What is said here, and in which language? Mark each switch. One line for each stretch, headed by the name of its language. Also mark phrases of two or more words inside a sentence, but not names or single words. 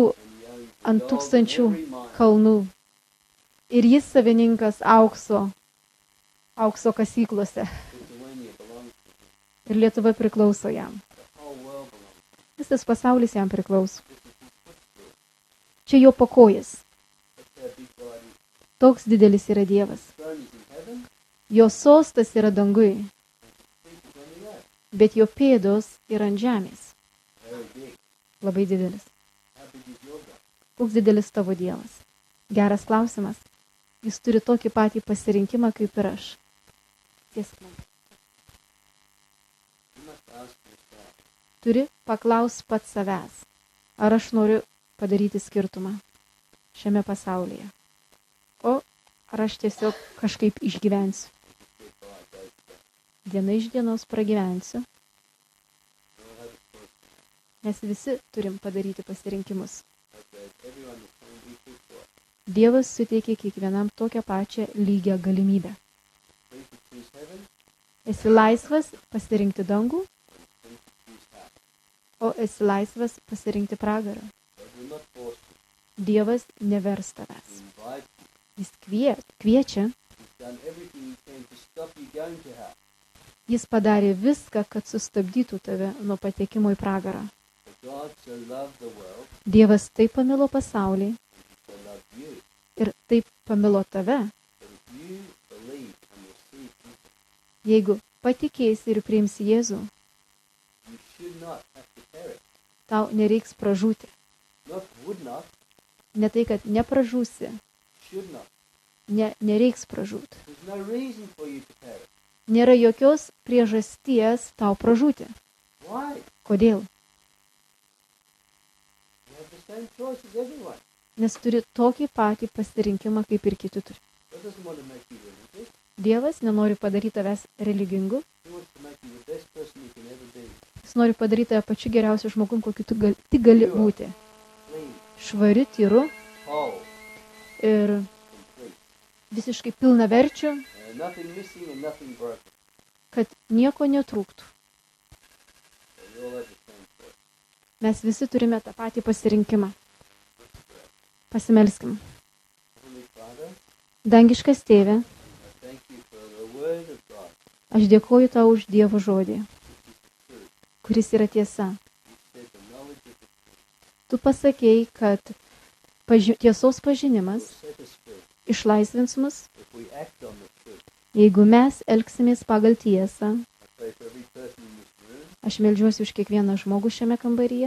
English: And He owns the
Lithuanian: ant
English: gold in
Lithuanian: tūkstančių
English: every mine.
Lithuanian: kalnų. Ir jis savininkas aukso kasyklose.
English: Lithuania belongs to Him.
Lithuanian: Ir Lietuva priklauso jam.
English: The whole world belongs to Him.
Lithuanian: Visas pasaulis jam priklauso.
English: This is His footstool.
Lithuanian: Čia jo pakojas.
English: That's how big God is.
Lithuanian: Toks didelis yra Dievas.
English: His throne is in heaven.
Lithuanian: Jo sostas yra dangui,
English: Feet is on the earth.
Lithuanian: bet jo pėdos yra ant žemės.
English: Very big.
Lithuanian: Labai didelis.
English: How big is your God?
Lithuanian: Koks didelis tavo Dievas? Geras klausimas. Jis turi tokį patį pasirinkimą kaip ir aš. Tiesk man.
English: You must ask yourself,
Lithuanian: Turi paklaus pats savęs. Ar aš noriu padaryti skirtumą šiame pasaulyje? O ar aš tiesiog kažkaip išgyvensiu?
English: get by day to day.
Lithuanian: Diena iš dienos pragyvensiu,
English: We all have a choice.
Lithuanian: nes visi turim padaryti pasirinkimus.
English: Okay, everyone is going to be equal to us.
Lithuanian: Dievas suteikia kiekvienam tokią pačią lygią galimybę.
English: Free to choose heaven,
Lithuanian: Esi laisvas pasirinkti dangų,
English: free to choose hell.
Lithuanian: o esi laisvas pasirinkti pragarą.
English: God will not force you.
Lithuanian: Dievas nevers
English: He
Lithuanian: tavęs.
English: invites you.
Lithuanian: Jis kviečia,
English: He's done everything He can to stop you going to hell.
Lithuanian: jis padarė viską, kad sustabdytų tave nuo patekimo į pragarą.
English: But God so loved the world,
Lithuanian: Dievas taip pamilo pasaulį
English: and He so loved you,
Lithuanian: ir taip pamilo tave,
English: that if you believe and receive Jesus,
Lithuanian: jeigu patikėsi ir priimsi Jėzų,
English: you should not have to perish.
Lithuanian: tau nereiks pražūti.
English: Not would not,
Lithuanian: Ne tai, kad nepražūsi,
English: should not.
Lithuanian: nereiks pražūti.
English: There's no reason for you to perish.
Lithuanian: Nėra jokios priežasties tau pražūti.
English: Why?
Lithuanian: Kodėl?
English: You have the same choice as everyone.
Lithuanian: Nes turi tokį patį pasirinkimą, kaip ir kiti turi.
English: God doesn't want to make you religious.
Lithuanian: Dievas nenori padaryti tavęs religingu,
English: He wants to make you the best person you can ever be.
Lithuanian: jis nori padaryti tave pačiu geriausiu žmogum, kokiu tu tik gali būti.
English: Clean,
Lithuanian: Švari, tyru
English: whole,
Lithuanian: ir
English: complete.
Lithuanian: visiškai pilnaverčiu,
English: Nothing missing and nothing broken.
Lithuanian: kad nieko netrūktų.
English: So we all have the same choice.
Lithuanian: Mes visi turime tą patį pasirinkimą. Pasimelskim.
English: Heavenly Father,
Lithuanian: Dangiškas tėve,
English: I thank you for the word of God,
Lithuanian: aš dėkoju tau už Dievo žodį,
English: which is the truth.
Lithuanian: kuris yra tiesa.
English: You said the knowledge of the truth
Lithuanian: Tu pasakėjai, kad tiesos pažinimas
English: set us free.
Lithuanian: išlaisvins mus,
English: If we act on the truth.
Lithuanian: jeigu mes elgsimės pagal tiesą.
English: I pray for every person in this room
Lithuanian: Aš meldžiuosi už kiekvieną žmogų šiame kambaryje,